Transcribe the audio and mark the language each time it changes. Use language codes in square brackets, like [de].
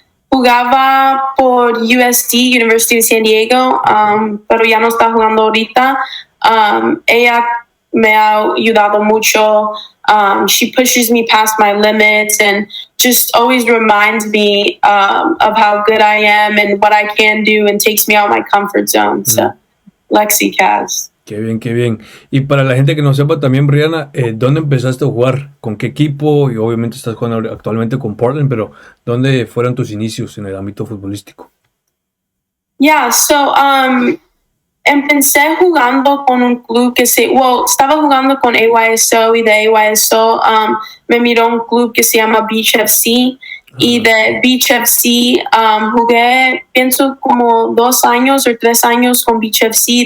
[es] Jugaba por USD, University of San Diego, pero ya no está jugando ahorita. Ella me ha ayudado mucho. [en] She pushes me past my limits and just always reminds me of how good I am and what I can do and takes me out of my comfort zone. So, Lexi Kaz. [es] Qué bien, qué bien. Y para la gente que no sepa también, Briana, ¿dónde empezaste a jugar? ¿Con qué equipo? Y obviamente estás jugando actualmente con Portland, pero ¿dónde fueron tus inicios en el ámbito futbolístico? Yeah, so empecé jugando con un club estaba jugando con AYSO y de AYSO me miró un club que se llama Beach FC y de Beach FC jugué, pienso como 2 años o 3 años con Beach FC.